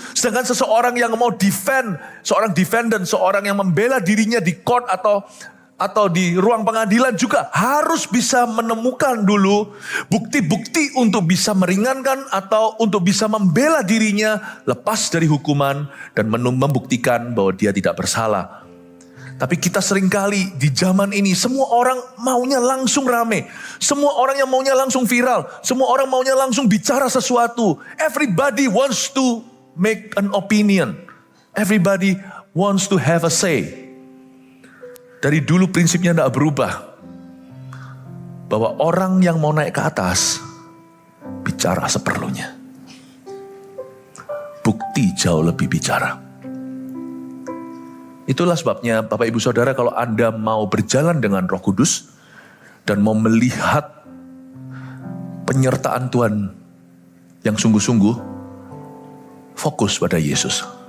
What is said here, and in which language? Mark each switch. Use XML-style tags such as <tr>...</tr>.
<id>Sedangkan seseorang yang mau seorang defendant, seorang yang membela dirinya di court atau di ruang pengadilan juga harus bisa menemukan dulu bukti-bukti untuk bisa meringankan atau untuk bisa membela dirinya lepas dari hukuman dan membuktikan bahwa dia tidak bersalah. Tapi kita seringkali di zaman ini semua orang maunya langsung rame. Semua orang yang maunya langsung viral. Semua orang maunya langsung bicara sesuatu.</id> <en>Everybody wants to make an opinion. Everybody wants to have a say.</en> <id>Dari dulu prinsipnya tidak berubah. Bahwa orang yang mau naik ke atas, bicara seperlunya. Bukti jauh lebih bicara. Itulah sebabnya Bapak Ibu Saudara, kalau Anda mau berjalan dengan Roh Kudus dan mau melihat penyertaan Tuhan yang sungguh-sungguh, fokus pada Yesus.</id>